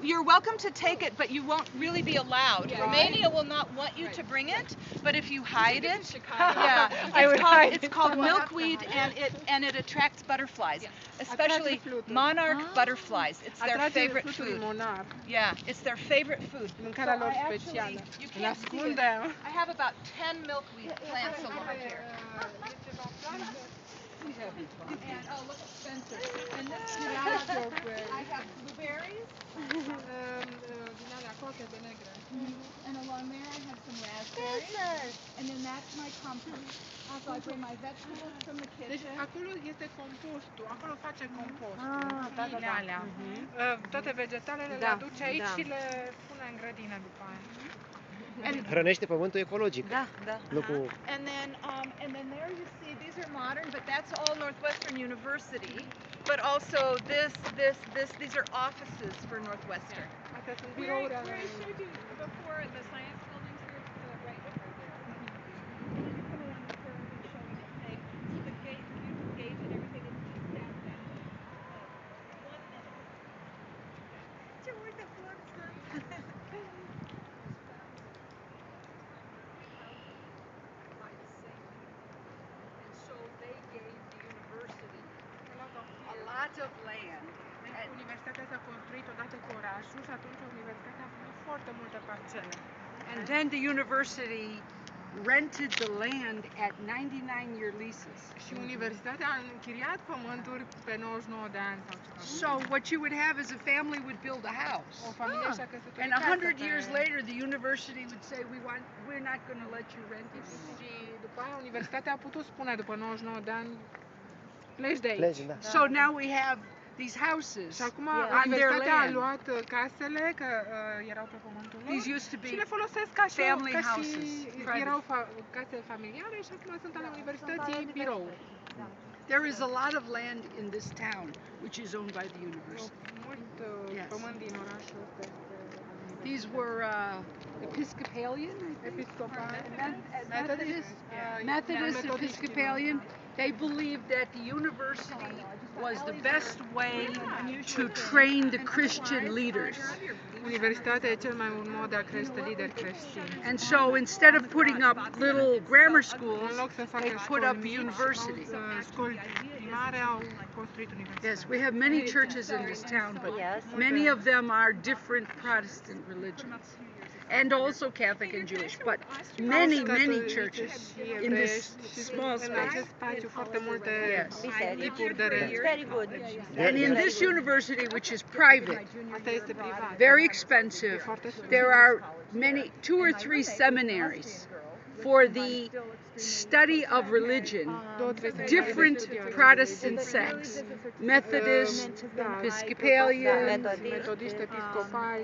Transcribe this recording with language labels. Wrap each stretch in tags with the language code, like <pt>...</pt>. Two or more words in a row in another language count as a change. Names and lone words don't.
<en>you're welcome to take it, but you won't really be allowed. Romania will not want you to bring it, but if you hide it, yeah, it's called milkweed, and it attracts butterflies, especially monarch butterflies. It's their favorite food. Yeah, it's their favorite food.</en> <ro>Mâncarea lor</ro> <en>I</en> <ro>specială.</ro> <en>actually, you</en> <ro>Îl</ro> <en>can't see it.</en> <ro>ascunde.</ro> <en>I have about 10 milkweed plants along here. And oh, look at Spencer. And this I have blueberries.</en> <ro>Din alea coache de negre.</ro> <en>And along there I have some raspberries. And then that's my compost. So I bring my vegetables from the</en> <ro>Deci</ro> <en>kitchen.</en> <ro>acolo este compostul, acolo face compostul. da, da, da. Alea. Toate vegetalele le aduce aici și le pune în grădină după aia. Hrănește pământul ecologic. Da, da. Nu cu...</ro> <en>And then there you see, these are modern, but that's all Northwestern University. But also these are offices for Northwestern.</en> <ro>Astea sunt birouri ale...</ro> <en>Before the science buildings were right over there. The gate and everything is just down there. 1 minute. You're worth it, And so they gave the university a lot of land.</en> <ro>Universitatea s-a construit odată cu orașul și atunci universitatea a primit foarte multe parcele.</ro> <en>And then the university rented the land at 99-year leases.</en> <ro>Și universitatea a închiriat pământuri pe 99 de ani sau ceva.</ro> <en>So what you would have is a family would build a house.</en> <ro>O familie și-a căsătorit</ro> <en>And 100 years later the university would say we're not going to let you rent it.</en> <ro>Și după aia universitatea a putut spune după 99 de ani pleci de aici. Pleci, da.</ro> <en>So now we have these houses</en> <ro>Și acum</ro> <en>on their</en> <ro>universitatea a</ro> <en>land.</en> <ro>luat casele că erau pe pământul lor</ro> <en>These used to</en> <ro>și</ro> <en>be</en> <ro>le folosesc ca și,</ro> <en>family</en> <ro>ca și</ro> <en>houses, private.</en> <ro>erau case familiale și acum sunt ale universității birouri.</ro> <en>There is a lot of land in this town which is owned by the university.</en> <ro>Mult</ro> <en>Yes.</en> <ro>pământ din orașul ăsta este</ro> <en>These were Episcopalian, I think.</en> <ro>episcopal.</ro> <en>Methodist, Yeah. Methodist, Episcopalian. They believed that the university was the best way to train the Christian leaders.</en> <ro>Universitatea e cel mai bun mod de a crește lideri creștini.</ro> <en>And so instead of putting up little grammar</en> <ro>În</ro> <en>schools,</en> <ro>loc să facă</ro> <en>they put up</en> <ro>școli mici,</ro> <en>university.</en> <ro>școli primare au construit universitate.</ro> <en>Yes, we have many churches in this town, but many of them are different Protestant religions. And also Catholic and Jewish, but many churches in this small</en> <ro>În</ro> <en>space.</en> <ro>acest spațiu foarte multe</ro> <en>Yes.</en> <ro>tipuri de</ro> <en>Very good. And in this university, which is private,</en> <ro>Asta este privat.</ro> <en>very expensive, there are two or three seminaries for the study of religion, different Protestant sects, Methodist, Episcopalian,</en> <ro>Metodiști episcopali.</ro>